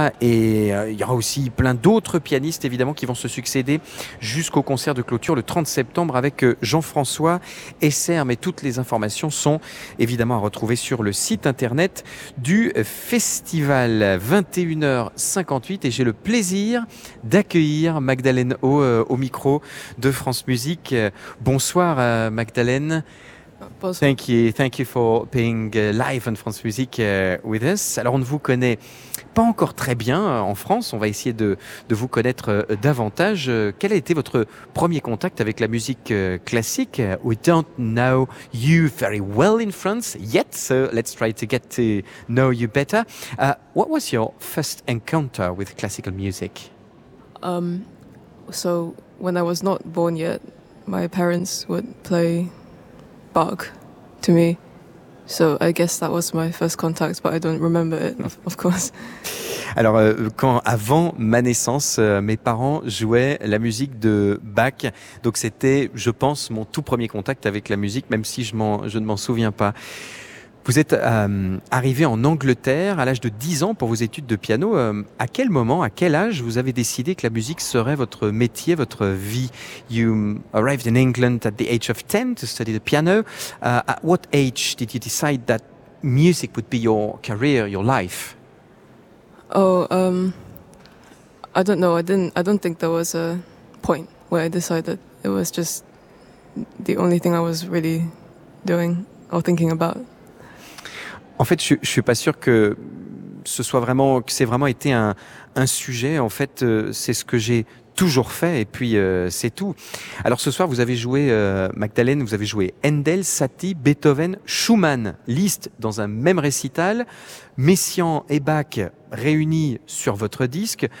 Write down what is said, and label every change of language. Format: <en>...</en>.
<fr>Et il y aura aussi plein d'autres pianistes évidemment qui vont se succéder jusqu'au concert de clôture le 30 septembre avec Jean-François Esser, mais toutes les informations sont évidemment à retrouver sur le site internet du festival. 21h58 et j'ai le plaisir d'accueillir Magdalène O au micro de France Musique. Bonsoir Magdalène. Bonsoir.</fr> <en>Thank you for being live on France Music with us.</en> <fr>Alors on ne vous connaît pas encore très bien en France, on va essayer de vous connaître davantage. Quel a été votre premier contact avec la musique classique?</fr> <en>We don't know you very well in France yet, so let's try to get to know you better. What was your first encounter with classical music? So when I was not born yet, my parents would play Bach to me. So I guess that was my first contact, but I don't remember it, of course.</en> <fr>Alors, quand avant ma naissance, mes parents jouaient la musique de Bach, donc c'était, je pense, mon tout premier contact avec la musique, même si je ne m'en souviens pas. Vous êtes arrivé en Angleterre à l'âge de 10 ans pour vos études de piano. À quel moment, à quel âge, vous avez décidé que la musique serait votre métier, votre vie?</fr> <en>You arrived in England at the age of 10 to study the piano. At what age did you decide that music would be your career, your life? Oh, I don't know. I don't think there was a point where I decided. It was just the only thing I was really doing or thinking about.</en> <fr>En fait, je suis pas sûr que ce soit vraiment, que c'est vraiment été un sujet. En fait, c'est ce que j'ai toujours fait et puis c'est tout. Alors ce soir, vous avez joué, Magdalène, vous avez joué Handel, Satie, Beethoven, Schumann, Liszt dans un même récital, Messiaen et Bach réunis sur votre disque.</fr>